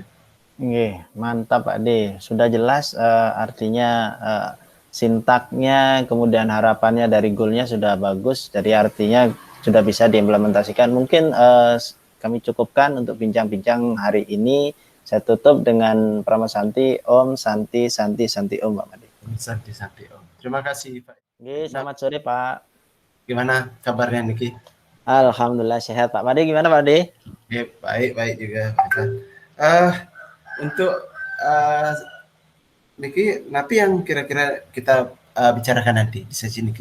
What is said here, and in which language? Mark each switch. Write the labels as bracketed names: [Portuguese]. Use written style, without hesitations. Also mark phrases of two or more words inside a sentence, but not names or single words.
[Indonesian] Oke, mantap Pak D. Sudah jelas artinya sintaknya, kemudian harapannya dari goalnya sudah bagus, jadi artinya sudah bisa diimplementasikan. Mungkin kami cukupkan untuk bincang-bincang hari ini. Saya tutup dengan [Sanskrit] Prama Santi, Om, Santi, Santi, Santi, Om, [Indonesian] Pak Made. [Sanskrit] Santi, Santi, Om. [Indonesian] Terima kasih, Pak. Oke, selamat sore, Pak. Gimana kabarnya, Niki? Alhamdulillah sehat, Pak Made. Gimana, Pak De? Baik, baik juga, Pak. Untuk Niki, napi yang kira-kira kita bicarakan nanti di sesi Niki?